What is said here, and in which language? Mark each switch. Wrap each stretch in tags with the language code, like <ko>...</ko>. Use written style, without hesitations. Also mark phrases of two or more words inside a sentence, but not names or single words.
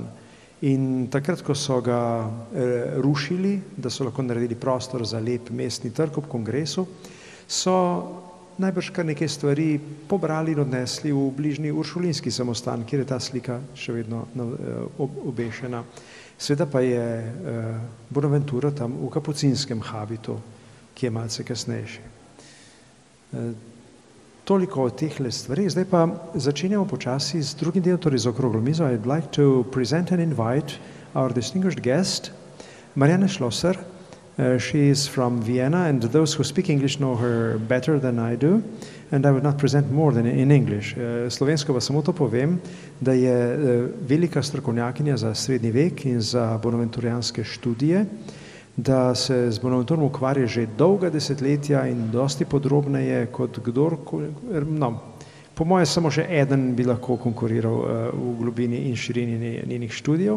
<sl>In takrat, ko so ga rušili, da so lahko naredili prostor za lep mestni trg ob kongresu, so najbrž kar nekaj stvari pobrali in odnesli v bližnji uršulinski samostan, kjer je ta slika še vedno obešena. Seveda pa je Bonaventura tam v kapucinskem habitu, ki je malce kasnejši. Toliko o tehle stvari. Zdaj pa začenjamo počasi z drugim delom, torej z okroglo mizo.</sl> <en>I'd like to present and invite our distinguished guest, Marianne Schlosser. She is from Vienna, and those who speak English know her better than I do, and I would not present more than in English.</en> <sl>Slovensko pa samo to povem, da je velika strokovnjakinja za srednji vek in za bonaventurijanske študije, da se z Bonaventurom ukvarja že dolga desetletja in dosti podrobneje kot kdorkoli. No, po moje samo še eden bi lahko konkuriral v globini in širini njenih študijev.</sl>